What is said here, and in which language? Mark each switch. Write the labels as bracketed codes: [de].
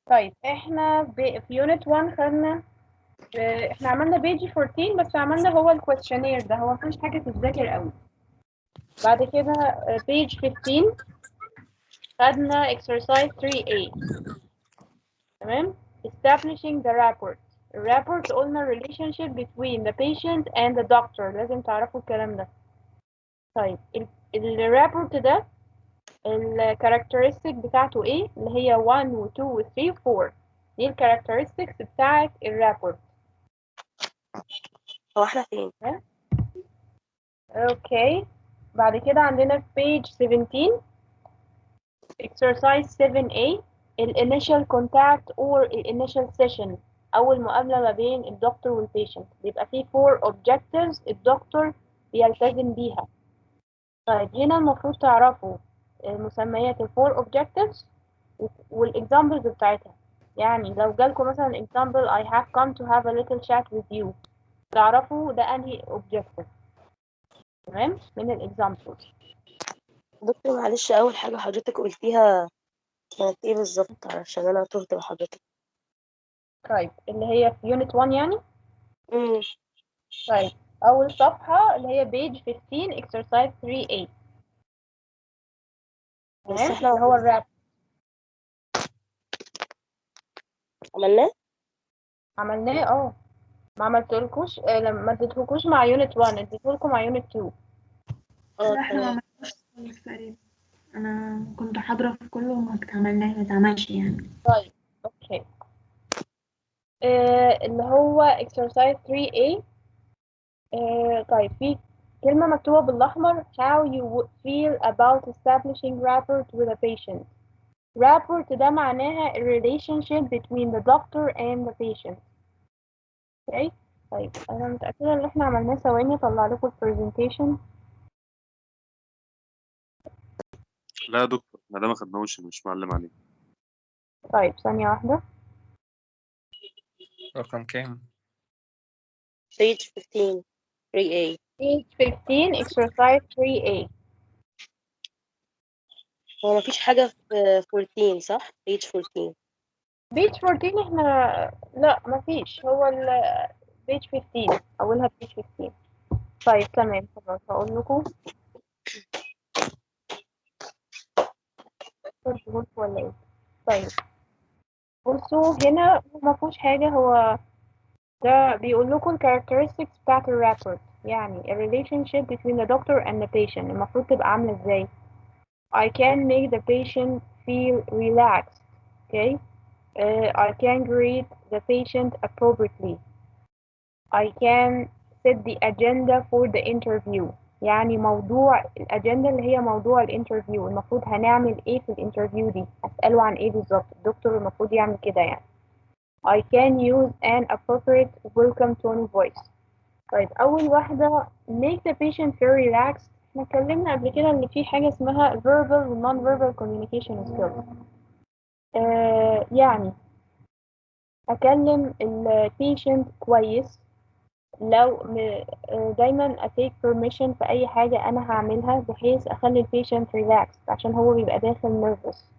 [ar] طيب احنا في يونت 1 خدنا احنا عملنا بيجي 14 بس عملنا هو الكويستشنير ده، هو مفيش حاجة تتذاكر قوي. بعد كده بيج 15 خدنا exercise 3A. [en] تمام. establishing the rapport. [ar] الرابورت قلنا [en] relationship between the patient and the doctor، [ar] لازم تعرفوا الكلام ده. طيب الرابورت ده الكاركترستيك بتاعته ايه؟ اللي هي 1 و 2 و 3 و 4. دي الكاركترستكس بتاعت الرابورت. هو احنا فين؟ اوكي بعد كده عندنا في page 17 exercise 7A initial contact or initial session، أول مقابلة ما بين الدكتور والبيشنت بيبقى فيه 4 objectives الدكتور بيلتزم بيها. طيب هنا المفروض تعرفوا مسميات ال 4 objectives والexamples بتاعتها. يعني لو جالكم مثلا example [en] I have come to have a little chat with you، [ar] تعرفوا ده أنهي objective. تمام من الexamples. دكتور معلش أول حاجة حضرتك قلتيها كانت ايه بالظبط عشان أنا تهت بحضرتك؟ طيب اللي هي في unit 1 يعني. امم طيب أول صفحة اللي هي page 15 exercise 3A. بس تمام احنا اللي هو الراب. عملناه؟ عملناه ما عملتلكوش لما ما اديتهولكوش مع unit 1، اديتهولكم مع unit 2. لا احنا ما تمام. عملناش خالص تقريبا. أنا كنت حاضرة في كله وما اتعملش يعني. طيب اوكي. اللي هو [en] exercise 3A. [ar] طيب في كلمة مكتوبة بالأحمر [en] how you would feel about establishing rapport with a patient. rapport [ar] ده معناها [en] a relationship between the doctor and the patient. [ar] اوكي. طيب أنا متأكدة إن احنا عملناه. ثواني أطلع لكم البرزنتيشن. لا يا دكتور، ما ده ما خدناهوش، مش معلم عليه. طيب ثانية واحدة. رقم كام؟ page 15 3A. page 15 exercise 3A. هو مفيش حاجة في 14 صح؟ page 14. page 14 احنا لا مفيش. هو ال page 15 أولها page 15. طيب تمام خلاص هقول لكم. كنت ولا ايه؟ طيب بصوا هنا ما فيهوش حاجة. هو ده بيقول لكم ال characteristics بتاعت ال rapport، يعني ال [en] relationship between the doctor and the patient [ar] المفروض تبقى عاملة ازاي. [en] I can make the patient feel relaxed. Okay. I can greet the patient appropriately. I can set the agenda for the interview. [ar] يعني موضوع الأجندة اللي هي موضوع الانترفيو، المفروض هنعمل ايه في الانترفيو دي، هسأله عن ايه بالظبط، الدكتور المفروض يعمل كده يعني. [en] I can use an appropriate welcome tone of voice. [ar] طيب أول واحدة [en] make the patient feel relaxed. [ar] احنا اتكلمنا قبل كده إن في حاجة اسمها verbal و non-verbal communication skills. يعني أكلم ال patient كويس. لو دايما أتيك permission في أي حاجة أنا هعملها بحيث أخلي ال patient relaxed عشان هو بيبقى داخل nervous.